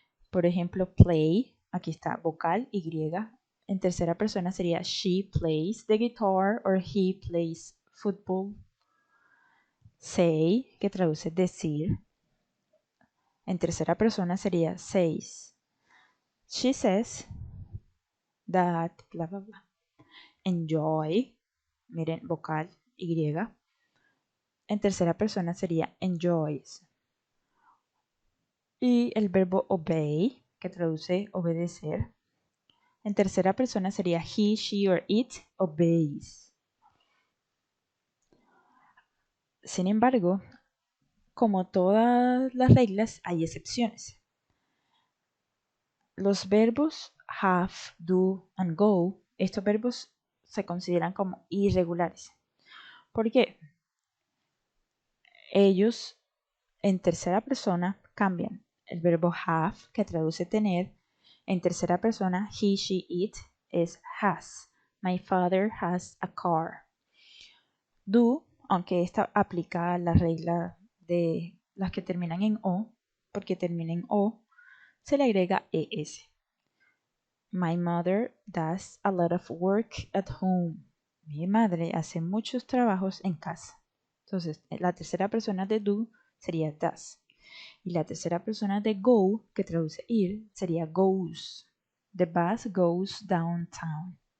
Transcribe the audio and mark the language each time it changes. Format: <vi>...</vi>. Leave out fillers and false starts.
<es>Por ejemplo, play, aquí está vocal Y. En tercera persona sería</es> <en>she plays the guitar or he plays football.</en> <es>Say, que traduce decir. En tercera persona sería says.</es> <en>She says that, bla, bla, bla.</en> <es>Enjoy, miren, vocal Y. En tercera persona sería enjoys. Y el verbo obey, que traduce obedecer. En tercera persona sería</es> <en>he, she or it obeys.</en> <es>Sin embargo, como todas las reglas, hay excepciones. Los verbos have, do and go, estos verbos se consideran como irregulares. ¿Por qué? Ellos en tercera persona cambian. El verbo have, que traduce tener, en tercera persona, he, she, it, es has.</es> <en>My father has a car.</en> <es>Do, aunque esta aplica la regla de las que terminan en O, porque termina en O, se le agrega ES.</es> <en>My mother does a lot of work at home.</en> <es>Mi madre hace muchos trabajos en casa. Entonces, la tercera persona de do sería does. Y la tercera persona de go, que traduce ir, sería goes.</es> <en>The bus goes downtown.</en>